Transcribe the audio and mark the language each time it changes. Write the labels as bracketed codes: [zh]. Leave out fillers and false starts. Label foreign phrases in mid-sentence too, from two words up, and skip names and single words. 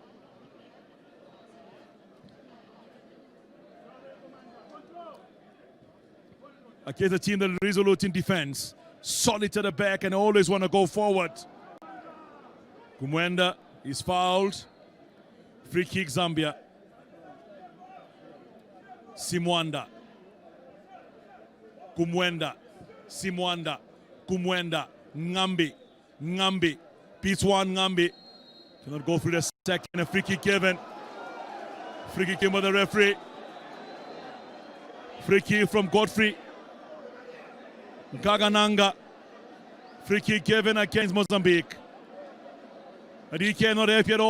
[en] Against a team that is resolute in defense, solid to the back, and always want to go forward. Kumwenda is fouled. Free kick Zambia. Simwanda. Kumwenda. Simwanda. Kumwenda. Ngambi. Ngambi. Piece one Ngambi. Cannot go through the second. A free kick given. Free kick given by the referee. Free kick from Godfrey Nkagananga. Free kick given against Mozambique. And he cannot happy at all.